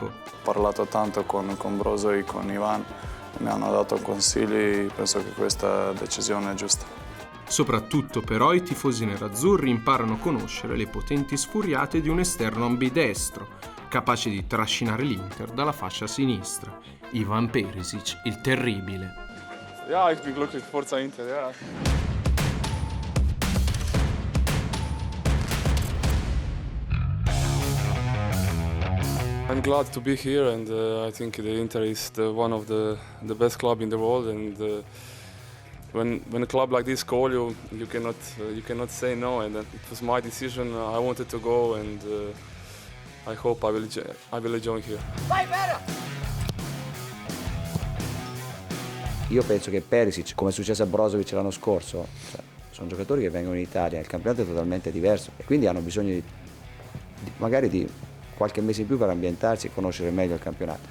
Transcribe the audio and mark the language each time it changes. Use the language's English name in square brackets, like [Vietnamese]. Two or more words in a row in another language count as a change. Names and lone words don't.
[Italian] Ho parlato tanto con Brozo e con Ivan, mi hanno dato consigli, penso che questa decisione è giusta. Soprattutto però i tifosi nerazzurri imparano a conoscere le potenti sfuriate di un esterno ambidestro, capace di trascinare l'Inter dalla fascia sinistra. Ivan Perisic, il terribile. [German] Ja, ich bin glücklich, [Italian] Forza Inter, [German] ja. [English] I'm glad to be here, and I think the Inter is one of the best club in the world, and when a club like this call you, you cannot say no, and it was my decision. I wanted to go, and I hope I will enjoy here. [Italian] Vai, Vera! Io penso che Perisic, come è successo a Brozovic l'anno scorso, sono giocatori che vengono in Italia, il campionato è totalmente diverso e quindi hanno bisogno magari di qualche mese in più per ambientarsi e conoscere meglio il campionato.